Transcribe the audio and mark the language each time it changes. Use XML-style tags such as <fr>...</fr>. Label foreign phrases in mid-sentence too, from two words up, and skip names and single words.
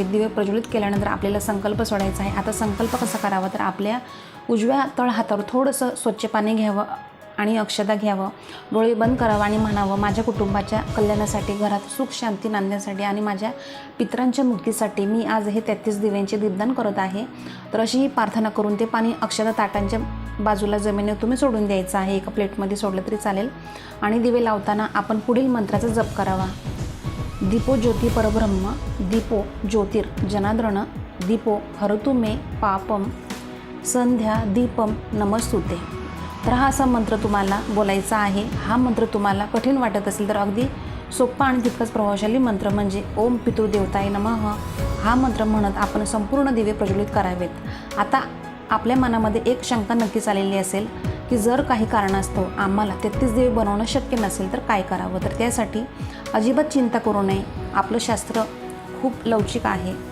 <mr>दिवे प्रज्वलित केल्यानंतर आपल्याला संकल्प सोडायचा आहे. आता संकल्प कसा करावा तर आपल्या उजव्या तळ हातावर थोडंसं स्वच्छ पाणी घ्यावं आणि अक्षता घ्यावं, डोळे बंद करावं आणि म्हणावं, माझ्या कुटुंबाच्या कल्याणासाठी, घरात सुख शांती नांदण्यासाठी आणि माझ्या पितरांच्या मुक्तीसाठी मी आज हे 33 दिव्यांचे दीपदान करत आहे. तर अशी ही प्रार्थना करून ते पाणी अक्षता ताटांच्या बाजूला जमिनीवर तुम्ही सोडून द्यायचं आहे. एका प्लेटमध्ये सोडलं तरी चालेल. आणि दिवे लावताना आपण पुढील मंत्राचा जप करावा.</mr> <sa>दीपो ज्योती परब्रह्म, दीपो ज्योतिर जनार्दन, दीपो हरतु मे पापम, संध्या दीपम नमस्तुते.</sa> <mr>तर हा असा मंत्र तुम्हाला बोलायचा आहे. हा मंत्र तुम्हाला कठीण वाटत असेल तर अगदी सोपा आणि तितकाच प्रभावशाली मंत्र म्हणजे</mr> <sa>ओम पितृदेवताय नमः</sa> <mr>हा मंत्र म्हणत आपण संपूर्ण दिवे प्रज्वलित करावेत. आता आपल्या मनामध्ये एक शंका नक्कीच आलेली असेल की जर काही कारणास्तव आम्हाला 33 दिवे बनवणं शक्य नसेल तर काय करावं. तर त्यासाठी अजिबात चिंता करू नये. आपलं शास्त्र खूप लवचिक आहे.</mr>